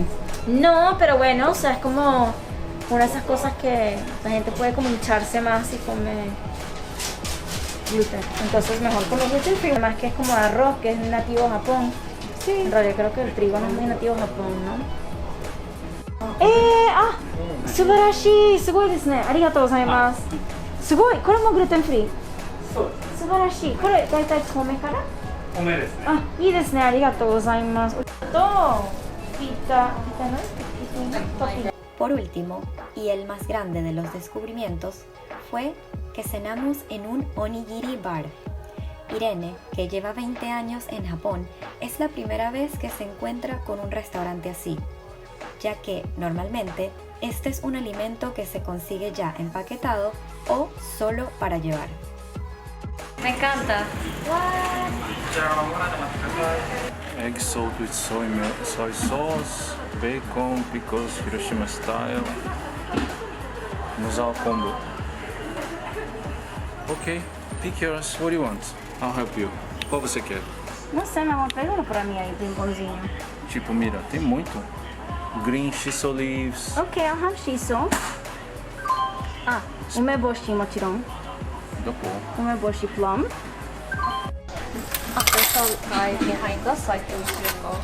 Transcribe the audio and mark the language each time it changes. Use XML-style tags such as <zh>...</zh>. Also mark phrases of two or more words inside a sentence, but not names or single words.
<es>No, pero bueno, o sea, es como una de esas cosas que la gente puede como hincharse más si come gluten. Entonces mejor comer</es> <en>gluten free,</en> <es>además que es como arroz, que es nativo de Japón. Sí. En realidad creo que el trigo no es muy nativo de Japón, ¿no?</es> <ja>素晴らしい、すごいですね。ありがとうございます。すごい、これもグルテンフリー。素晴らしい。これ大体米から？米ですね。あ、いいですね。ありがとうございます。と、ピタの？トッピング。</ja> <es>Por último, y el más grande de los descubrimientos, fue que cenamos en un onigiri bar. Irene, que lleva 20 años en Japón, es la primera vez que se encuentra con un restaurante así, ya que normalmente este es un alimento que se consigue ya empaquetado o solo para llevar. Me encanta.</es> <en>Egg salt with soy sauce, bacon, pickles, Hiroshima style. Nozawa combo. Okay, pick yours. What do you want? I'll help you.</en> <pt>Qual você quer? Não sei, meu amor, pega pra mim aí, tem pãozinho. Tipo, mira, tem muito.</pt> <en>Green shiso leaves. Ok, I'll have shiso. Ah, umeboshi もちろん。 Do po. Umeboshi plum. There's a guy behind us, so I think we should go.</en>